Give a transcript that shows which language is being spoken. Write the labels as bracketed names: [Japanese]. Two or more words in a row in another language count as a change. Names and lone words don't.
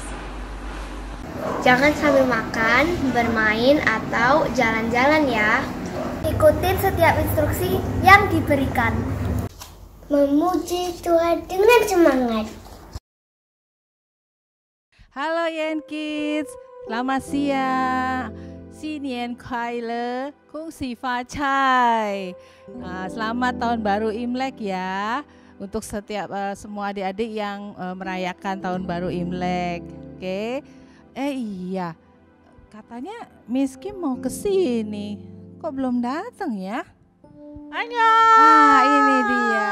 [Indonesian] Jangan sambil makan, bermain, atau jalan-jalan ya. Ikutin setiap instruksi yang diberikan. Memuji Tuhan dengan semangat. Halo Yen Kids, selamat siang. [Chinese] 新年快乐，恭喜发财. [Indonesian] Selamat tahun baru Imlek ya. Untuk setiap semua adik-adik yang merayakan tahun baru Imlek. Oke. Iya. Katanya Miss Kim mau ke sini. Kok belum datang ya? Ini dia.